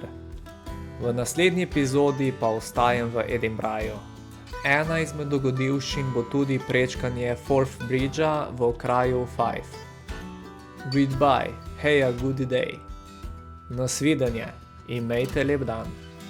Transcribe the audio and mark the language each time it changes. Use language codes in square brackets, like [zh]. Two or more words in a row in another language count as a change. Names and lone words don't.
[sl] V naslednji epizodi pa ostajam v Edinburghu. Ena izmed dogodivščin bo tudi prečkanje Forth Bridgea v okraju Fife. [en] Goodbye, have a good day. [sl] Nasvidenje, imejte lep dan.